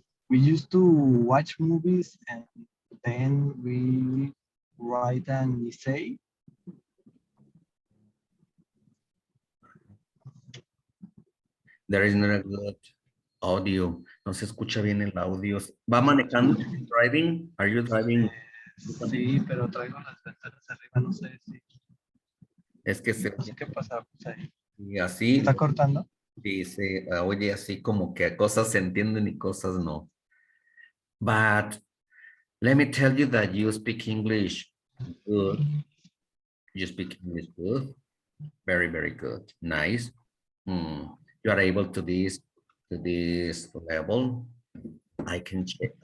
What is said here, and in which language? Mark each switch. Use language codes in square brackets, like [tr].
[en] We used to watch movies and then we write an essay. there is not a good audio. [es] No se escucha bien el audio. ¿Va manejando? [en] Driving? Are you driving? [es] Sí, pero traigo las ventanas arriba, no sé si, Es que se no sé qué pasa. Pues ahí. y así ¿Está cortando? dice, oye, así como que cosas se entienden y cosas no. [en] But let me tell you that you speak English good. You speak English good. Very, very good. Nice. You are able to this level. I can check.